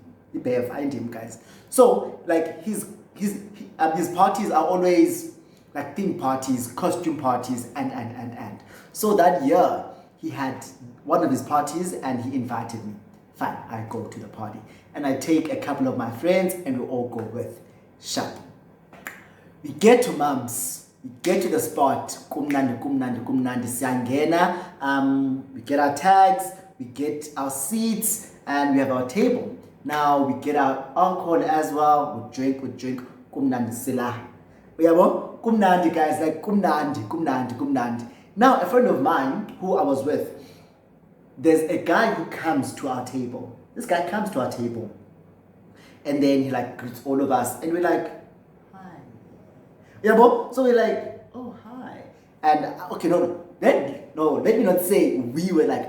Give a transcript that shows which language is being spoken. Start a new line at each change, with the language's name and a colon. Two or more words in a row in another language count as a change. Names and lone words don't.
English: You better find him, guys. So, like, his parties are always like theme parties, costume parties, and. So that year, he had one of his parties and he invited me. Fine, I go to the party. And I take a couple of my friends and we all go with. Sharp. We get to Mum's. We get to the spot.
Zulu: Kumnandi, siyangena.
English: We get our tags, we get our seats, and we have our table. Now we get our alcohol as well. We drink.
Zulu: Kumnandi sila. Uyabo? Kumnandi,
English: guys, like
Zulu: kumnandi.
English: Now a friend of mine who I was with, there's a guy who comes to our table. This guy comes to our table, and then he like greets all of us, and we're like, hi. Uyabo? So we're like, oh hi. And okay, let me not say we were like.